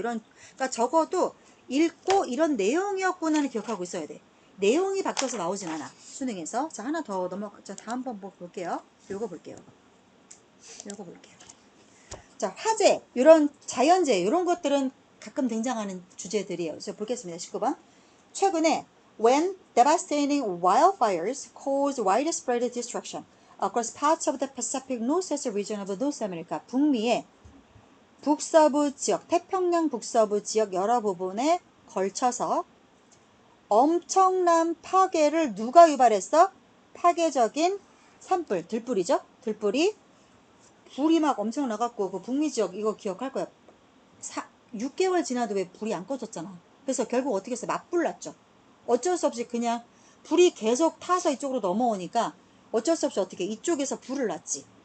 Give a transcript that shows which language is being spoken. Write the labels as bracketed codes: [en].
[ko] 그러니까 적어도 읽고 이런 내용이었구나는 기억하고 있어야 돼. 내용이 바뀌어서 나오진 않아. 수능에서. 자, 하나 더 자, 다음 번 볼게요. 요거 볼게요. 자, 화재, 이런 자연재해, 이런 것들은 가끔 등장하는 주제들이에요. 그래서 보겠습니다. 19번. 최근에 [en] when devastating wildfires cause widespread destruction across parts of the Pacific Northwest region of North America, [ko] 북미의 북서부 지역, 태평양 북서부 지역 여러 부분에 걸쳐서 엄청난 파괴를 누가 유발했어? 파괴적인 산불, 들불이죠? 들불이 불이 막 엄청 나갖고 그 북미 지역 이거 기억할 거야. 6개월 지나도 왜 불이 안 꺼졌잖아. 그래서 결국 어떻게 했어? 맞불 났죠. 어쩔 수 없이 그냥 불이 계속 타서 이쪽으로 넘어오니까 어쩔 수 없이 어떻게 이쪽에서 불을 났지.